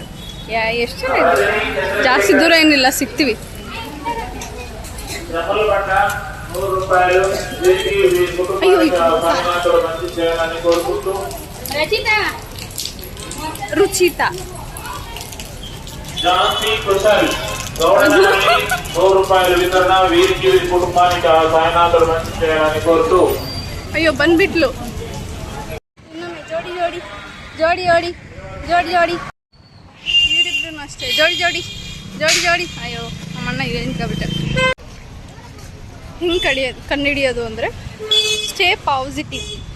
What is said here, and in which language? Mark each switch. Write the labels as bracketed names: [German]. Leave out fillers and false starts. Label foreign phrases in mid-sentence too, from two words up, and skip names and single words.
[Kannada] ಎಷ್ಟು ಜಾಸ್ತಿ ದೂರ ಏನಿಲ್ಲ, ಸಿಗ್ತೀವಿ. ರುಚಿತಾ [Telugu] ಜಾನ್ಸಿ ಕುಶಲ್ గౌరవాన్ని ₹100 వితరణ వీరికి వీరి కుటుంబానికి సాయనాథుడు మంచి చేయాలని కోరుతూ. [Kannada] ಅಯ್ಯೋ ಬಂದ್ಬಿಟ್ಲು. ಇನ್ನೊಮ್ಮೆ ಜೋಡಿ ಜೋಡಿ ಜೋಡಿ ಜೋಡಿ ಜೋಡಿ ಜೋಡಿ. ಇವರಿಬ್ರು ಅಷ್ಟೇ ಜೋಡಿ ಜೋಡಿ ಜೋಡಿ ಜೋಡಿ. ಅಯ್ಯೋ ನಮ್ಮಣ್ಣ ಈಗ ನಿಂತ್ಕೊಬಿಟ್ಟೆ. ಹಿಂಗೆ ಕಣ್ಣಿಡಿಯೋದು ಅಂದರೆ [English] stay positive.